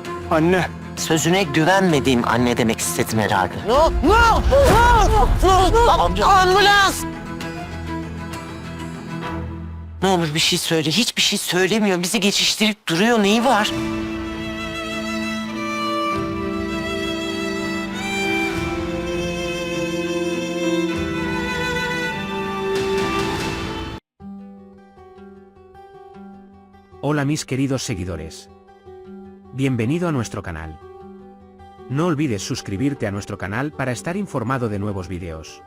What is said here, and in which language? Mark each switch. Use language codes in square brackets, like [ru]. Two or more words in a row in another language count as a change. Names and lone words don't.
[tr] Anne. Sözüne güvenmediğim anne demek istedim herhalde. Ambulans! Ne olur bir şey söyle. Hiçbir şey söylemiyor. Bizi geçiştirip duruyor. Neyi var? [es] Hola mis queridos seguidores. Bienvenido a nuestro canal. No olvides suscribirte a nuestro canal para estar informado de nuevos videos.